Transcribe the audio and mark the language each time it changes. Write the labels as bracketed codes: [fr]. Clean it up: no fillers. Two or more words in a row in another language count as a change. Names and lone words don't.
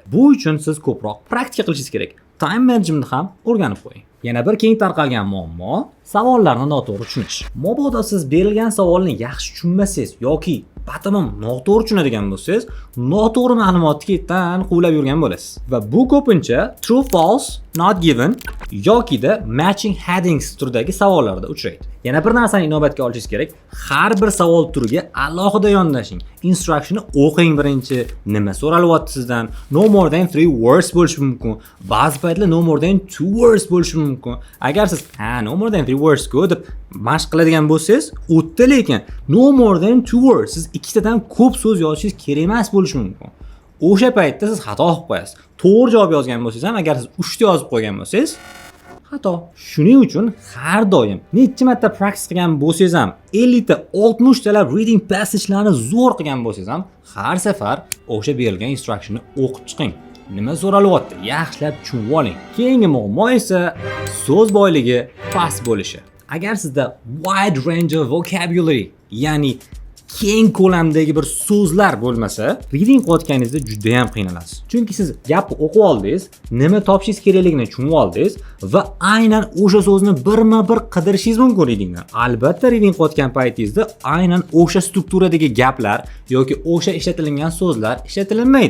[uz] Bu uchun siz ko'proq praktika qilishingiz kerak. [en] Time management [uz] ham o'rganib qo'ying. Yana bir keng tarqalgan muammo savollarni noto'g'ri tushunish. Mabodo siz berilgan savolni yaxshi tushunmasangiz yoki batamom noto'g'ri tushunadigan bo'lsangiz, noto'g'ri ma'lumotni ketdan quvlab yurgan bo'lasiz. Va bu ko'pincha [en] true, false, not given [uz] yokida [en] matching headings [uz] turidagi savollarda uchraydi. Yana bir narsani inobatga olishingiz kerak. Har bir savol turiga alohida yondashing. Instructionni o'qing birinchi. Nima so'ralyapti sizdan? [en] No more than 3 words [uz] bo'lishi mumkin. Ba'zi paytlar [en] no more than 2 words [uz] bo'lishi mumkin. Agar siz [en] no more than 3 words [uz] go deb mashq qiladigan bo'lsangiz, o'tda lekin [en] no more than 2 words [uz] siz ikkitadan ko'p so'z yozishingiz kerak emas bo'lishi mumkin. O'sha paytda siz xato qilib qo'yasiz. To'g'ri javob yozgan bo'lsangiz ham, agar siz 3 ta yozib qo'ygan bo'lsangiz, xato. Shuning uchun har doim necha marta praktis qilgan bo'lsangiz ham, 50 ta, 60 talab [en] reading passage'larni [uz] zo'r qilgan bo'lsangiz ham, har safar o'sha berilgan instructionni o'qib chiqing. Nima so'ralyapti? Yaxshilab tushunib oling. Keyingi muammo esa so'z boyligi past bo'lishi. Agar sizda [en] wide range of vocabulary, [uz] ya'ni keng ko'lamdagi bir so'zlar bo'lmasa, reading qilayotganingizda juda ham qiynalasiz. Chunki siz gapni o'qib oldingiz, nima topishingiz kerakligini tushunib oldingiz va aynan o'sha so'zni birma-bir qidirishingiz mumkin readingdan. Albatta, reading qilayotgan paytingizda aynan o'sha strukturadagi gaplar yoki o'sha ishlatilgan so'zlar ishlatilmaydi.